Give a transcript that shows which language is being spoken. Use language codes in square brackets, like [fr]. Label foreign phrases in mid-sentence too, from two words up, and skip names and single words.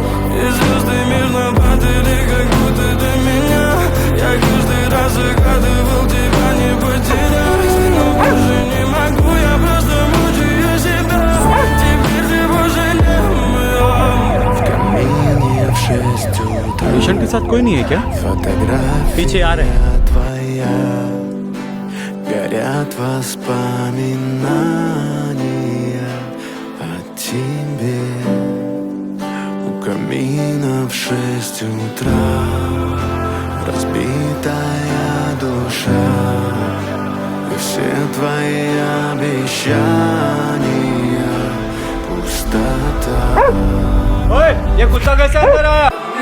[ru] И звезды мирно падали, как будто до меня. Я каждый раз загадывал тебя не потерять, но больше не могу, я просто мучаю себя. Теперь ты больше не моя. В камине в 6 утра [hi] पेशेंट के साथ कोई नहीं है क्या? पीछे आ रहे [ru] фотография твоя. Горят воспоминания о тебе. У камина в 6 утра разбитая душа. И все твои обещания пустота. [hi] ओए, ये कुत्ता कैसे अंदर आया?